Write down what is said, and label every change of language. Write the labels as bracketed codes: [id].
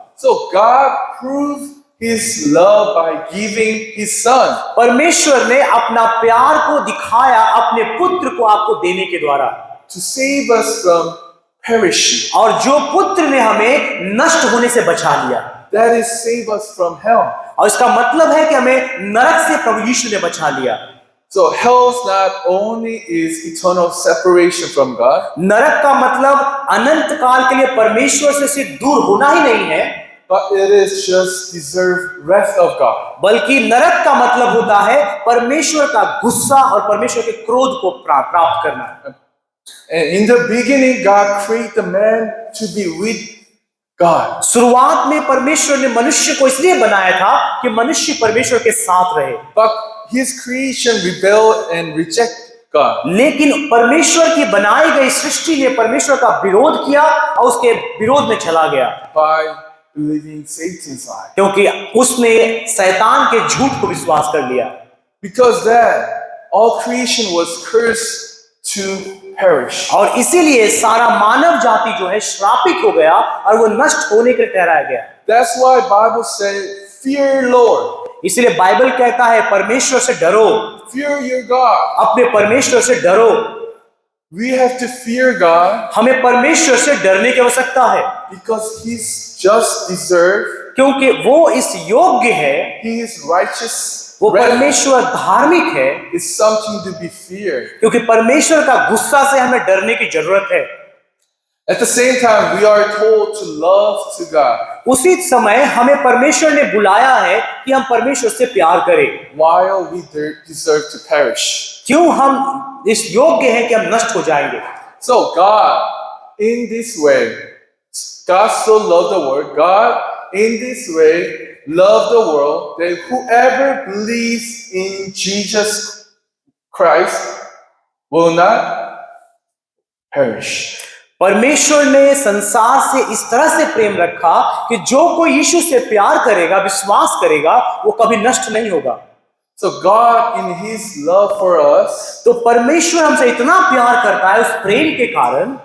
[en] So God proved His love by giving His Son. [hi] परमेश्वर ने अपना प्यार को दिखाया अपने पुत्र को आपको देने के द्वारा, [en] To save us from perishing. [hi] और जो पुत्र ने हमें नष्ट होने से बचा लिया, [en] That is, save us from hell. [hi] और इसका मतलब है कि हमें नरक से प्रभु यीशु ने बचा लिया। [en] So hell not only is eternal separation from God, [hi] नरक का मतलब अनंत काल के लिए परमेश्वर से सिर्फ दूर होना ही नहीं है, [en] but it is just deserved wrath of God. [hi] बल्कि नरक का मतलब होता है परमेश्वर का गुस्सा और परमेश्वर के क्रोध को प्राप्त करना। [en] And in the beginning, God created man to be with God. [hi] शुरुआत में परमेश्वर ने मनुष्य को इसलिए बनाया था कि मनुष्य परमेश्वर के साथ रहे, [en] But His creation rebelled and rejected God. [hi] लेकिन परमेश्वर की बनाई गई सृष्टि ने परमेश्वर का विरोध किया और उसके विरोध में चला गया [en] By believing Satan's lie. [hi] क्योंकि उसने शैतान के झूठ को विश्वास कर लिया। [en] Because that, all creation was cursed to perish. [hi] और इसीलिए सारा मानव जाति जो है श्रापित हो गया और वो नष्ट होने के लिए ठहराया गया। [en] That's why Bible says, fear Lord. [hi] इसलिए बाइबल कहता है परमेश्वर से डरो, [en] Fear your God. [hi] अपने परमेश्वर से डरो। [en] We have to fear God [hi] हमें परमेश्वर से डरने की आवश्यकता है [en] because He's just deserved. [hi] क्योंकि वो इस योग्य है, [en] He is righteous. [hi] वो [en] Wrath [hi] परमेश्वर धार्मिक है, [en] is something to be feared. [hi] क्योंकि परमेश्वर का गुस्सा से हमें डरने की जरूरत है। [en] At the same time, we are told to love to God. [hi] उसी समय हमें परमेश्वर ने बुलाया है कि हम परमेश्वर से प्यार करें, [en] While we deserve to perish. [hi] क्यों हम इस योग्य हैं कि हम नष्ट हो जाएंगे। [en] So God, in this way, God so loved the world. God, in this way, loved the world that whoever believes in Jesus Christ will not perish. [hi] परमेश्वर ने संसार से इस तरह से प्रेम रखा कि जो कोई यीशु से प्यार करेगा, विश्वास करेगा, वो कभी नष्ट नहीं होगा। [en] So God, in His love for us, [hi] तो परमेश्वर हमसे इतना प्यार करता है, उस प्रेम के कारण